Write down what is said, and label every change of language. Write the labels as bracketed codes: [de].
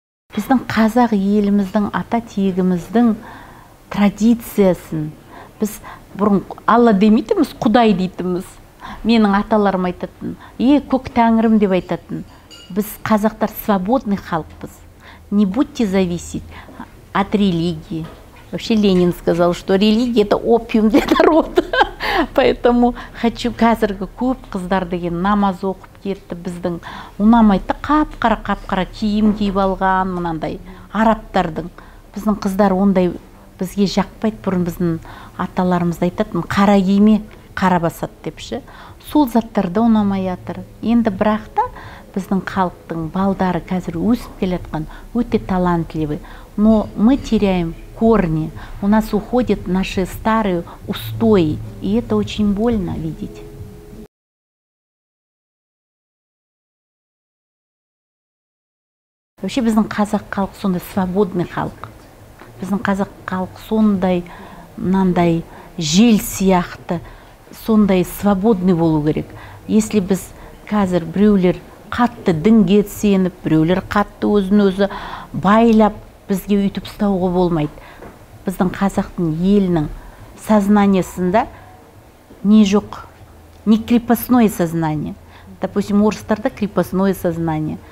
[kk] Біздің қазақ еліміздің ата тегіміздің традициясын біз бұрын Алла демейтіміз, Құдай дейтіміз. Менің аталарым айтатын, көк тәңірім деп айтатын. Біз қазақтар свободный халықпыз. [ru] Не будьте зависеть от религии. Вообще Ленин сказал, что религия – это опиум для народа. Поэтому хочу [kk] қазіргі көп қыздар деген намаз оқып кетті біздің. Ұнамайды, қап-қара киім киіп алған, мынандай арабтардың. Біздің қыздар ондай бізге жақпайды. Бұрын біздің аталарымыз айтатын, қара киме қара басады депші. Сол заттарды ұнамай жатыр. Енді бірақ та біздің халықтың балдары қазір өсіп келатқан, өте талантливый. [ru] Но мы теряем корни. У нас уходят наши старые устои. И это очень больно видеть. [kk] Вообще біздің қазақ халық сондай свободный халық. Біздің қазақ халық сондай, мынандай жел сияқты, сондай свободный болу керек. Если біз қазір біреулер қатты дінге сеніп, біреулер қатты өзін-өзі байлап, бізге үйтіп ұстауға болмайды. Біздің қазақтың елінің сознаниясында не жоқ, [ru] не крепостное сознание. Допустим, орыстарда крепостное сознание.